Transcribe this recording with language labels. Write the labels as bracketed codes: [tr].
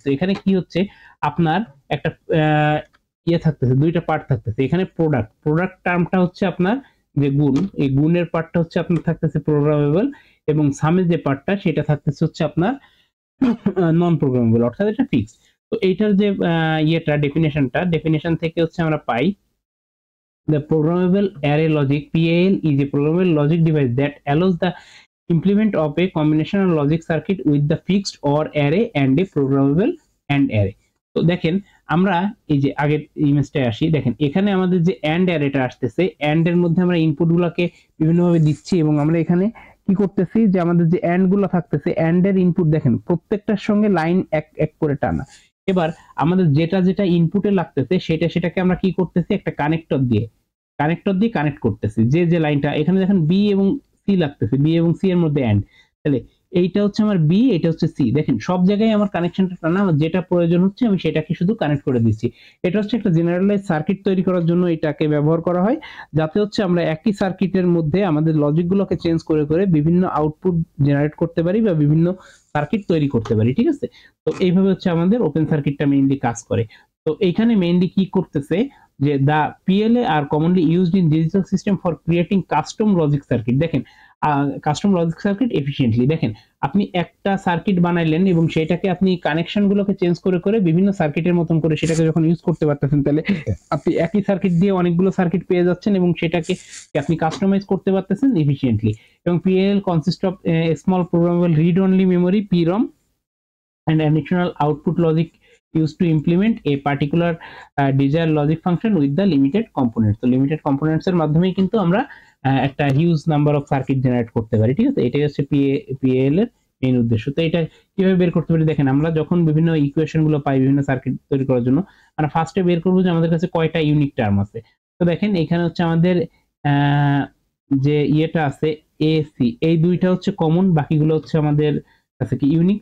[bn] তো এখানে কি হচ্ছে, আপনার একটা ইয়ে থাকতেছে, দুইটা পার্ট থাকতেছে। এখানে প্রোডাক্ট টার্মটা হচ্ছে আপনার যে গুণ, এই গুণের পার্টটা হচ্ছে আপনার থাকতেছে প্রোগ্রামেবল, এবং সামের যে পার্টটা সেটা থাকতেছে হচ্ছে আপনার নন প্রোগ্রামেবল, অর্থাৎ এটা ফিক্স। তো এইটার যে ইয়েটা ডেফিনেশন থেকে হচ্ছে আমরা পাই [en] the programmable array logic PAL is a programmable logic device that allows the implement of a combinational logic circuit with the fixed or array and a programmable AND array. [bn] তো দেখেন আমরা এই যে আগের ইমেজটায় আসি, দেখেন এখানে আমাদের যে AND অ্যারেটা আসতেছে, AND এর মধ্যে আমরা ইনপুট গুলাকে বিভিন্নভাবে দিচ্ছি, এবং আমরা এখানে কি করতেছি যে আমাদের যে AND গুলো থাকতেছে AND এর ইনপুট দেখেন প্রত্যেকটার সঙ্গে লাইন এক এক করে টানা। এবার আমাদের যেটা যেটা ইনপুটে লাগতেছে সেটাকে আমরা কি করতেছি, একটা কানেক্টর দিয়ে কানেক্ট করতেছি। যে যে লাইনটা এখানে দেখেন বি এবং সি লাগতেছে, বি এবং সি এর মধ্যে এন্ড, তাহলে এইটা হচ্ছে আমার বি, এটা হচ্ছে সি। দেখেন সব জায়গায় আমার কানেকশনটা টানা, যেটা প্রয়োজন হচ্ছে আমি সেটাকে শুধু কানেক্ট করে দিচ্ছি। এটা হচ্ছে একটা জেনারেলাইজ সার্কিট তৈরি করার জন্য এটাকে ব্যবহার করা হয়, যাতে হচ্ছে আমরা একই সার্কিটের মধ্যে আমাদের লজিকগুলোকে চেঞ্জ করে করে বিভিন্ন আউটপুট জেনারেট করতে পারি বা বিভিন্ন সার্কিট তৈরি করতে পারি। ঠিক আছে, তো এইভাবে হচ্ছে আমাদের ওপেন সার্কিটটা মেইনলি কাজ করে। তো এইখানে মেইনলি কি করতেছে যে [en] the PLA are commonly used in digital system for creating custom logic circuit. [bn] দেখেন কাস্টম লজিক সার্কিট এফিশিয়েন্টলি, দেখেন আপনি একটা সার্কিট বানাইলেন এবং সেটাকে আপনি কানেকশন গুলোকে চেঞ্জ করে করে বিভিন্ন সার্কিটের মতন করে সেটাকে যখন ইউজ করতে পারতেছেন, তাহলে আপনি একই সার্কিট দিয়ে অনেকগুলো সার্কিট পেয়ে যাচ্ছেন এবং সেটাকে আপনি কাস্টমাইজ করতে পারতেছেন এফিশিয়েন্টলি। এবং [en] PLL consist of small programmable read only memory PROM and additional output logic used to implement a particular desired logic function with the limited components. [bn] তো লিমিটেড কম্পোনেন্টস এর মাধ্যমেই কিন্তু আমরা একটা huge number of circuit generate করতে পারি, ঠিক আছে। এটাই হচ্ছে পিএল এর মেইন উদ্দেশ্য। তো এটা কিভাবে বের করতে পারি দেখেন, আমরা যখন বিভিন্ন ইকুয়েশন গুলো পাই বিভিন্ন সার্কিট তৈরি করার জন্য, আমরা ফার্স্টে বের করবো যে আমাদের কাছে কয়টা ইউনিক টার্ম আছে। তো দেখেন এখানে হচ্ছে আমাদের যে ইয়েটা আছে এসি, এই দুইটা হচ্ছে কমন, বাকিগুলো হচ্ছে আমাদের কাছে কি ইউনিক।